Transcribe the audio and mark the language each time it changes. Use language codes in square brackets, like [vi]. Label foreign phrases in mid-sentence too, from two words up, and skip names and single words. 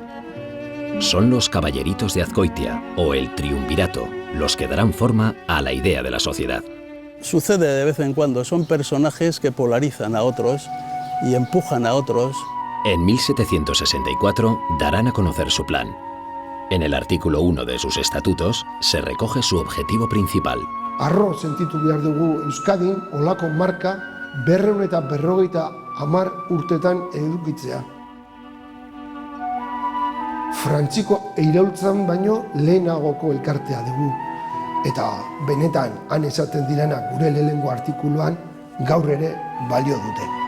[es] Son los caballeritos de Azcoitia, o el triunvirato, los que darán forma a la idea de la sociedad. Sucede de vez en cuando, son personajes que polarizan a otros y empujan a otros. En 1764 darán a conocer su plan. En el artículo 1 de sus estatutos se recoge su objetivo principal. [eu] Arro sentitu behar dugu Euskadin olako marka 250 urtetan edukitzea. Frantziko iraultzan baino lehenagoko elkartea dugu. Eta benetan han esaten direnak gure lehenengo artikuluan gaur ere balio dute.